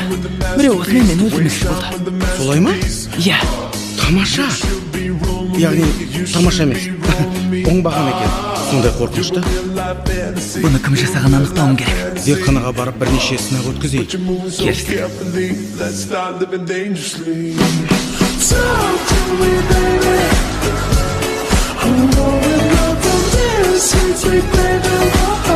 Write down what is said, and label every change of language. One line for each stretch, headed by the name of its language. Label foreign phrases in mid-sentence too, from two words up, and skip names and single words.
Kazakh: Біреу менен өлтірмекші болды. Солай ма? Иә. Тамаша. Яғни, тамаша емес. Оңбаған екен. Сондай қорқынышты. Бұны кім жасаған анықтауым керек. Зертханаға барып бірнеше сынақ өткізейік. Келістік.
English: Talk to me, baby. I'm going up from this. Sweet, sweet baby.